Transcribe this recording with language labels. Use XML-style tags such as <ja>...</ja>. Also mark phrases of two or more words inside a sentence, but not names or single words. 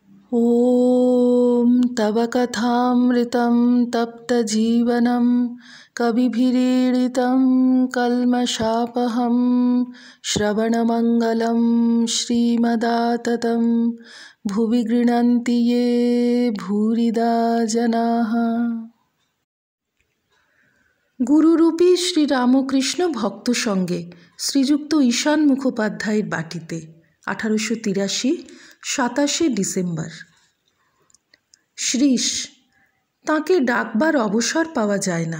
<sa>ॐ तव कथामृतं तप्तजीवनं कविभिरीडितं कल्मषापहं श्रवणमङ्गलं श्रीमदाततं भुवि गृह्णन्ति ये भूरिदा जनाः।</sa> <bn>গুরুরূপী শ্রীরামকৃষ্ণ ভক্ত সঙ্গে শ্রীযুক্ত ঈশান মুখোপাধ্যায়ের বাটিতে 1883 27 ডিসেম্বর। শ্রীশ, তাঁকে ডাকবার অবসর পাওয়া যায় না।</bn>